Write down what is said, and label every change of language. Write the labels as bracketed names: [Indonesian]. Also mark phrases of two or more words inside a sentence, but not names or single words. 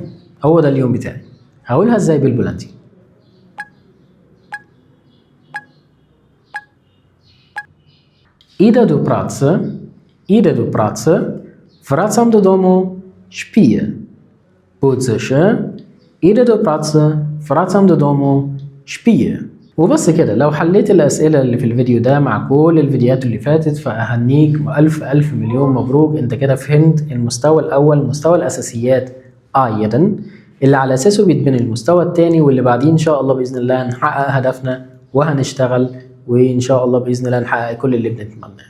[Arabic] هو ده اليوم بتاعي. هقولها إزاي بالبولندي؟ [Polish] idę do pracy. idę do pracy. wracam do domu. śpię. budzę się. idę do pracy. wracam do domu. śpię. [Arabic] وبس كده. لو حليت الأسئلة اللي في الفيديو ده مع كل الفيديوهات اللي فاتت فأهنيك ألف مليون مبروك. انت كده فهمت المستوى الأول، مستوى الأساسيات أيضا اللي على أساسه بيتبني المستوى الثاني، واللي بعدين إن شاء الله بإذن الله نحقق هدفنا وهنشتغل، وإن شاء الله بإذن الله نحقق كل اللي بنتمناه.